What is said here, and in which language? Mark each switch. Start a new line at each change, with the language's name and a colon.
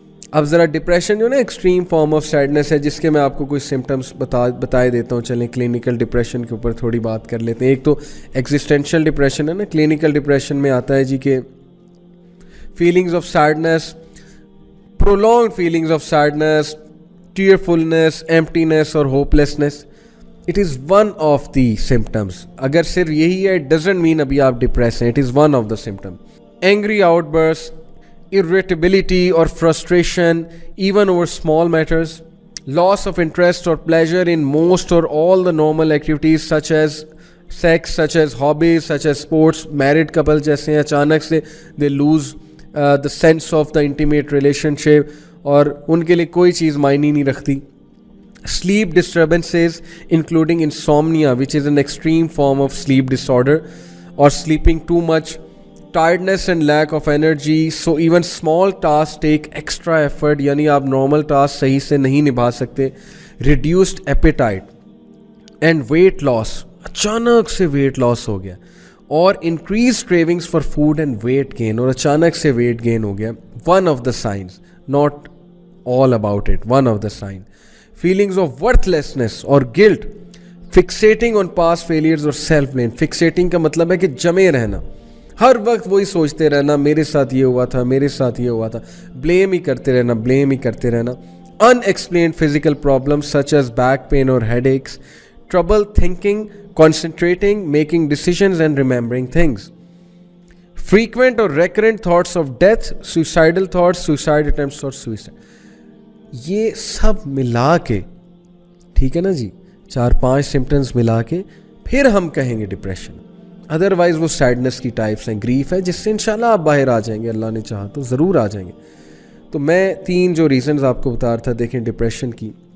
Urdu: اب ذرا ڈپریشن جو نا
English: extreme form of sadness
Urdu: ہے، جس کے میں آپ کو کچھ سمٹمس بتائے دیتا ہوں. چلیں کلینکل ڈپریشن کے اوپر تھوڑی بات کر لیتے ہیں. ایک تو ایگزسٹینشیل ڈپریشن ہے نا.
English: clinical depression
Urdu: میں آتا ہے جی کہ
English: Feelings of sadness, prolonged feelings of sadness, tearfulness, emptiness اور hopelessness. It is one of the symptoms.
Urdu: اگر صرف یہی ہے
English: it doesn't mean
Urdu: ابھی آپ ڈپریس ہیں.
English: It is one of the symptoms. Angry outbursts, irritability or frustration even over small matters, loss of interest or pleasure in most or all the normal activities such as sex, such as hobbies, such as sports.
Urdu: Married couple جیسے ہیں اچانک سے
English: they lose the sense of the intimate relationship
Urdu: اور ان کے لیے کوئی چیز معنی نہیں رکھتی.
English: Sleep disturbances including insomnia which is an extreme form of sleep disorder or sleeping too much, tiredness and lack of energy, so even small tasks take extra effort, یعنی آپ normal tasks
Urdu: صحیح سے نہیں نبھا سکتے.
English: Reduced appetite and weight loss,
Urdu: اچانک سے
English: weight loss ہو گیا. اور increase cravings for food and weight gain,
Urdu: اور اچانک سے
English: Weight gain ہو گیا. One of the signs, not all about it, one of the sign. Feelings of worthlessness اور guilt, fixating on past failures اور self blame.
Urdu: فکسیٹنگ کا مطلب ہے کہ جمے رہنا، ہر وقت وہی سوچتے رہنا میرے ساتھ یہ ہوا تھا، میرے ساتھ یہ ہوا تھا، بلیم ہی کرتے رہنا، بلیم ہی کرتے رہنا.
English: Unexplained physical problems such as back pain اور headaches, trouble thinking, concentrating, making decisions and remembering things. Frequent or recurrent thoughts of death, suicidal thoughts, suicide attempts اور suicide.
Urdu: یہ سب ملا کے، ٹھیک ہے نا جی، 4-5 سمٹمز ملا کے پھر ہم کہیں گے ڈپریشن. ادروائز وہ سیڈنس کی ٹائپس ہیں، گریف ہے، جس سے انشاءاللہ آپ باہر آ جائیں گے، اللہ نے چاہا تو ضرور آ جائیں گے. تو میں 3 جو ریزنز آپ کو بتا رہا تھا دیکھیں ڈپریشن کی.